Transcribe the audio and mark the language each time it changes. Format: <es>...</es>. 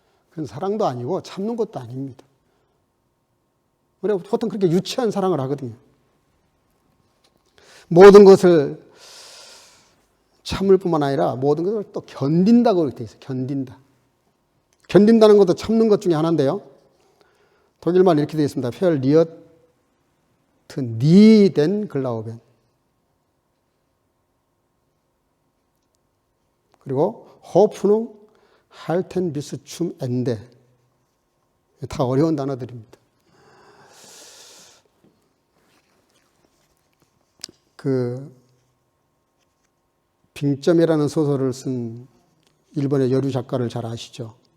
<ko>그건 사랑도 아니고 참는 것도 아닙니다. 우리가 보통 그렇게 유치한 사랑을 하거든요. 모든 것을 참을 뿐만 아니라 모든 것을 또 견딘다고 이렇게 돼 있어요. 견딘다. 견딘다는 것도 참는 것 중에 하나인데요. 독일말 이렇게 되어 있습니다.</ko> <de>verliert nie den Glauben. 그리고 Hoffnung halten bis zum Ende.</de> <ko>다 어려운 단어들입니다. 그 빙점이라는 소설을 쓴 일본의 여류 작가를 잘 아시죠?</ko>